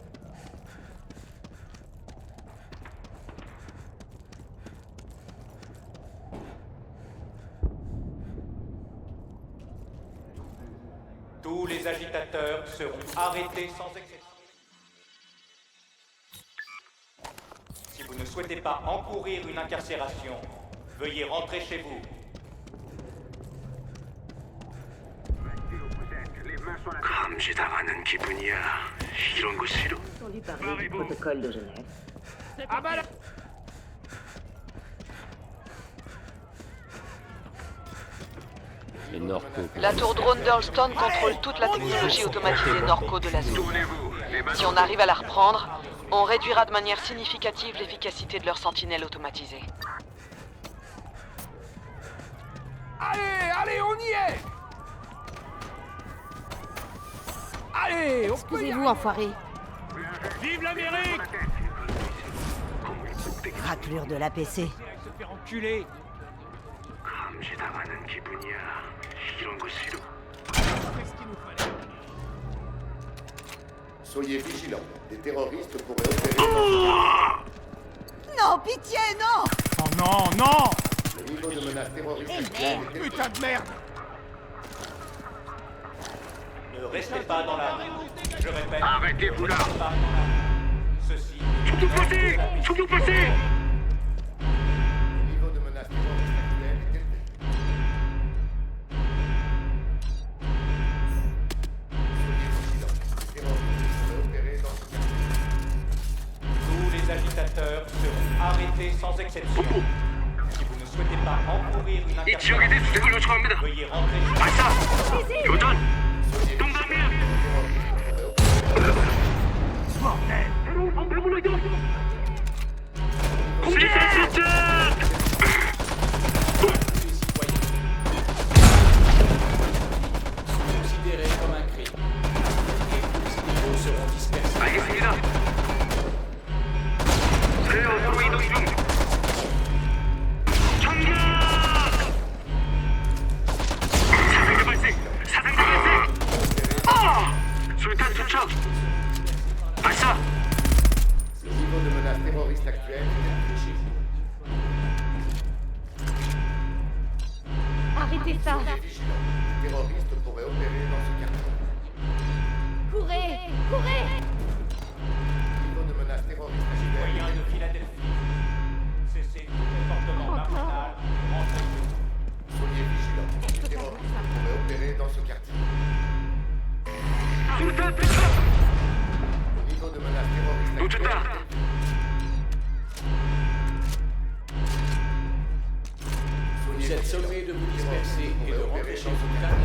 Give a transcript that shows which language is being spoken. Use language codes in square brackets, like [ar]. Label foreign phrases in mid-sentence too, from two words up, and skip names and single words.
[fr] Tous les agitateurs seront arrêtés sans exception. Si vous ne souhaitez pas encourir une incarcération, veuillez rentrer chez vous. Les mains sur la tête! [ko] 감시당하는 기분이야. 이런 거 싫어. [fr] Entendu parler du protocole de Genève. Ah bah là! Les Norcos. La tour drone d'Earlston contrôle toute la technologie automatisée Norco de la zone. Tournez-vous, les mains Si on arrive à la reprendre, on réduira de manière significative l'efficacité de leurs sentinelles automatisées. Allez, on y est! Allez, on peut y Excusez-vous, enfoiré. Vive l'Amérique! Raclure de l'APC. Se faire enculer! [ko] 감시당하는 기분이야. 이런 거 싫어. [fr] Qu'est-ce qu'il nous fallait? Soyez vigilants. Des terroristes pourraient opérer. Non, pitié, non! Oh non, non! Le niveau de menace terroriste actuel est élevé. Putain de merde! Ne restez pas dans la rue. Je répète. Arrêtez-vous là! ne restez pas dans la rue. Ceci. [ko] 총격 발생! [fr] Le niveau de menace terroriste actuel est élevé. Soyez vigilants. Des terroristes pourraient opérer dans ce quartier. Tous les agitateurs seront arrêtés sans exception. Si vous ne souhaitez pas encourir une [ko] 이 지역에 대해 [fr] incarcération, [ko] 수색을 요청합니다. [fr] veuillez rentrer chez vous. [ko] 발사! 교전! [fr] Soyez [ko] 동방면! [fr] Bordel! [ko] 시스템! [fr] Considéré comme un crime. Et tous les niveaux seront dispersés. [ko] 알겠습니다. 새 어디로 이동 중. 총격! 사상자 발생! 사상자 발생! 술탄 투척! 발사! [fr] Le niveau de menace terroriste actuel est élevé. Arrêtez ça. Soyez vigilants. Des terroristes pourraient opérer dans ce quartier. Courez, courez. Le niveau de menace terroriste actuel Citoyens est de élevé. Philadelphie, cessez tout comportement marginal, rentrez chez vous. Soyez vigilants. Des terroristes pourraient opérer dans ce quartier. [ko] 술탄 투척! [fr] Le niveau de menace terroriste actuel [ko] 놓쳤다! [fr] est élevé. Vous êtes sommés de vous disperser et de rentrer chez vous.